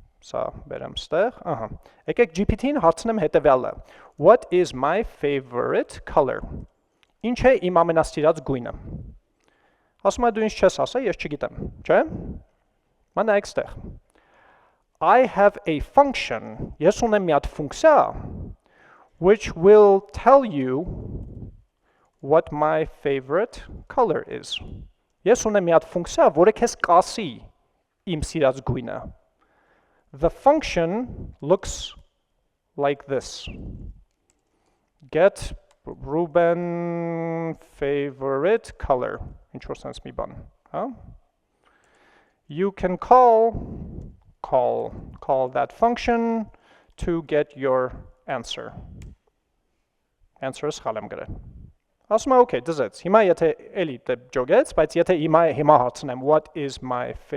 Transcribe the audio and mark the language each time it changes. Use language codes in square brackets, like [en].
[hy] սա բերեմ ստեղ, ահա, եկեք GPT-ին հարցնեմ հետևյալը, [en] what is my favorite color, [hy] ինչ է իմ ամենասիրած գույնը, ասում է դու ինչ չես ասա, ես չգիտեմ, չէ, մա նայեք ստեղ, [en] I have a function, [hy] ես ունեմ մի հատ ֆունկցիա, [en] which will tell you what my favorite color is. [hy] Ես ունեմ մի հատ ֆունկցիա, որը քեզ կասի իմ սիրած գույնը. [en] The function looks like this. Get Ruben favorite color. [hy] Ինչ որ sense մի բան, հա? [en] you can call that function to get your answer. [hy] Answer-ը սխալ եմ գրել։ Ասում եմ, okay, դզեց։ Հիմա եթե էլի դե ջոգեց, բայց եթե հիմա հարցնեմ [en] what is my